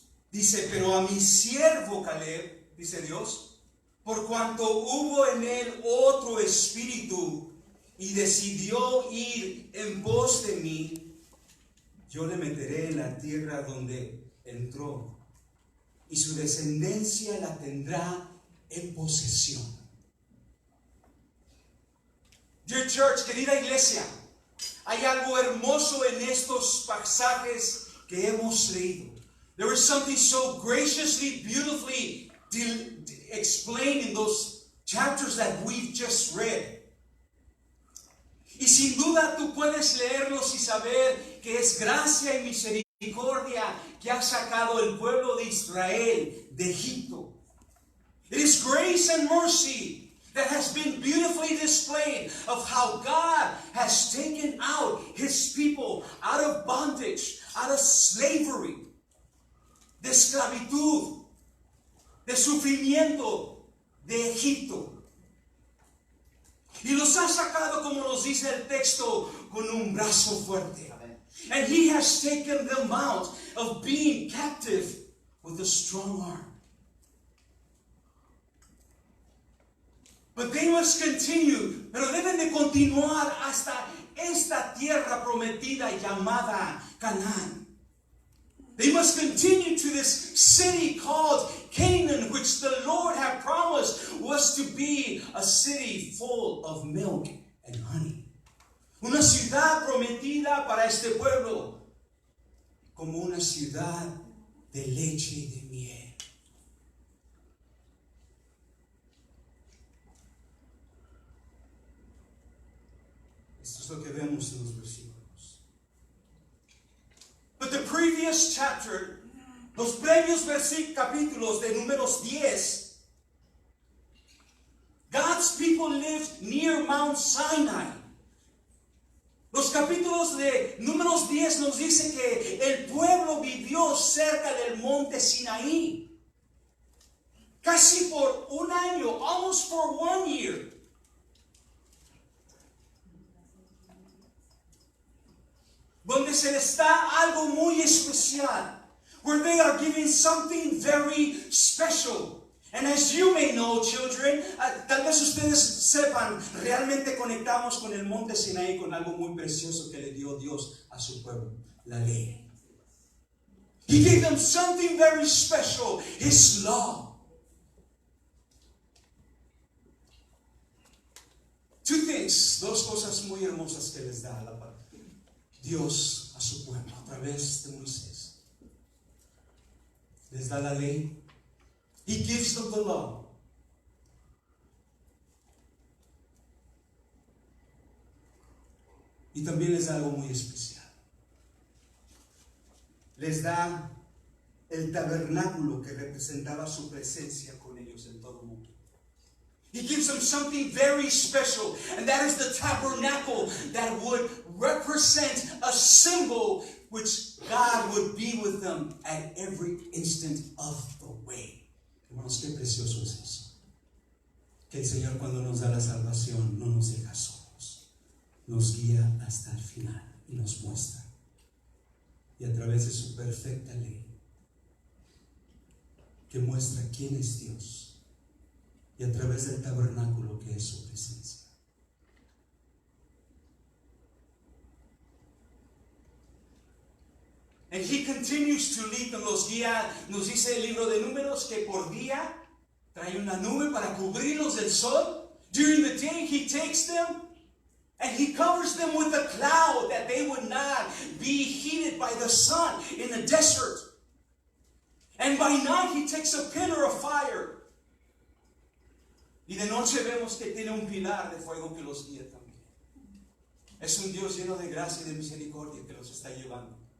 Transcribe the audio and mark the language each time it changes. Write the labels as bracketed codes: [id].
[es] Dice: pero a mi siervo Caleb, dice Dios, por cuanto hubo en él otro espíritu y decidió ir en pos de mí, yo le meteré en la tierra donde entró, y su descendencia la tendrá en posesión. [en] Dear church, [es] querida iglesia, hay algo hermoso en estos pasajes que hemos leído. [en] There was something so graciously, beautifully explained in those chapters that we've just read. [es] Y sin duda tú puedes leerlos y saber que es gracia y misericordia que ha sacado el pueblo de Israel de Egipto. [en] It is grace and mercy that has been beautifully displayed of how God has taken out His people out of bondage, out of slavery, [es] de esclavitud, de sufrimiento de Egipto. Y los ha sacado, como nos dice el texto, con un brazo fuerte. [en] And He has taken them out of being captive with a strong arm. But they must continue, [es] pero deben de continuar hasta esta tierra prometida llamada Canaán. [en] They must continue to this city called Canaan, which the Lord had promised was to be a city full of milk and honey. [es] Una ciudad prometida para este pueblo como una ciudad de leche y de miel. Esto es lo que vemos en los versículos. [en] But the previous chapter, [es] los previos capítulos de Números 10, [en] God's people lived near Mount Sinai. [es] Los capítulos de Números 10 nos dicen que el pueblo vivió cerca del monte Sinaí. Casi por un año, [en] almost for 1 year. [es] Donde se les da algo muy especial. [en] Where they are given something very special. And as you may know, children, [es] tal vez ustedes sepan, realmente conectamos con el monte Sinaí con algo muy precioso que le dio Dios a su pueblo, la ley. [en] He gave them something very special, His law. Two things, [es] dos cosas muy hermosas que les da Dios a su pueblo a través de Moisés. Les da la ley. [en] He gives them the law. [es] Y también les da algo muy especial. Les da el tabernáculo que representaba su presencia con ellos en todo el mundo. [en] He gives them something very special, and that is the tabernacle that would represent a symbol which God would be with them at every instant of the way. [es] Hermanos, qué precioso es eso. Que el Señor, cuando nos da la salvación, no nos deja solos, nos guía hasta el final y nos muestra. Y a través de su perfecta ley, que muestra quién es Dios. Y a través del tabernáculo que es su presencia. [en] And He continues to lead them, [es] los guía, nos dice el libro de Números que por día trae una nube para cubrirlos del sol. [en] During the day He takes them and He covers them with a cloud that they would not be heated by the sun in the desert. And by night He takes a pillar of fire. [es] Y de noche vemos que tiene un pilar de fuego que los guía también. Es un Dios lleno de gracia y de misericordia que los está llevando.